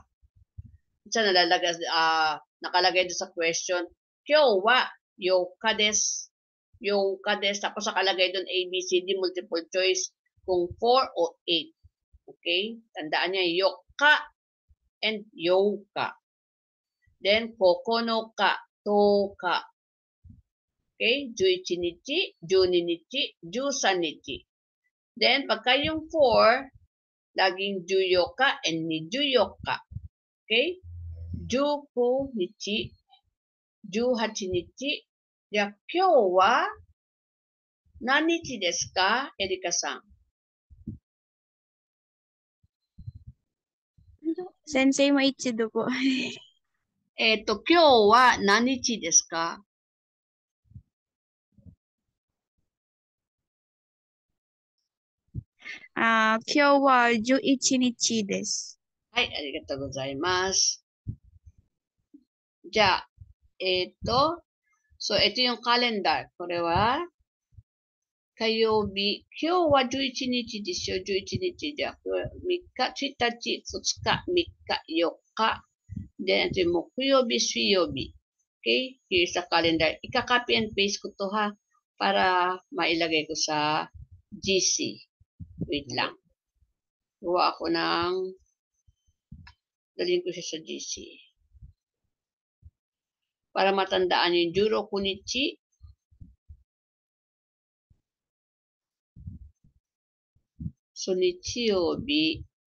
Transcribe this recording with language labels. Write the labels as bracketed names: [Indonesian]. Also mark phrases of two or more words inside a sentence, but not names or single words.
[Filipino] Isa nakalagay doon sa question. [Japanese] 今日は八日です。八日です. [Filipino] Tapos nakalagay doon ABCD [English] multiple choice [Filipino] kung 4 o 8. Okay? Tandaan niya yoka and yoka. [Japanese] Then 九日、十日. [Filipino] Okay? [Japanese] 十一日、十二日、十三日. [Filipino] Then pagka yung 4, laging juyoka and nijuyoka. [Japanese] Okay? 十九日, 18日。じゃあ、今日は何日ですか、エリカさん。先生、もう一度 po. 今日は何日ですか？今日は11日です。はい、ありがとうございます。 [Filipino] じゃあ、so ito yung calendar. [Japanese] これは火曜日。今日は11日ですよ。11日じゃあ、3日、1日、2日、3日、4日。で、 [Filipino] ito yung [Japanese] 木曜日、水曜日。Okay? [English] Here's the calendar. [Filipino] Ika-copy and paste ko to ha para mailagay ko sa GC. Wait lang. Gawa ako dalhin ko siya sa GC. Para matandaan yung [Japanese] 十六日. [Filipino] So, Nichiyobi.